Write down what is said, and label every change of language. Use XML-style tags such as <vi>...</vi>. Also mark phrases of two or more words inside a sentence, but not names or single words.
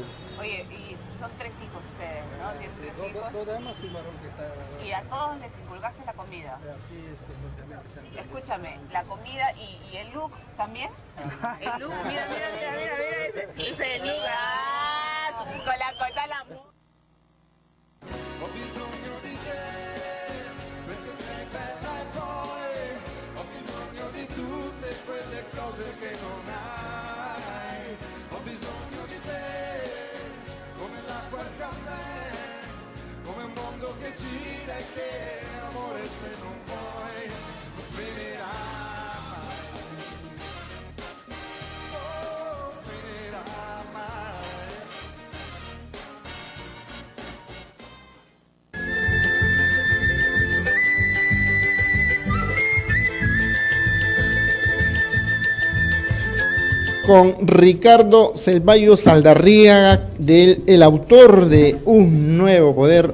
<es>Oye, y son 3 hijos ustedes, ¿no? Tienen 3 hijos. Dos damas y un varón que está... Y a todos les inculcaste la comida. Así es, completamente. Escúchame, la comida y el look también. El look, mira ese es el look. Ah, con la cota la</es> <it>Ho bisogno di te, perché sei bella e poi ho bisogno di tutte quelle cose che non hai. Ho bisogno di te, come l'acqua al caffè, come un mondo che gira e che amore se non vuoi non finirà mai. Oh, finirà mai.</it> <es>Con Ricardo Selvallo Saldarriaga, el autor de Un Nuevo Poder,</es>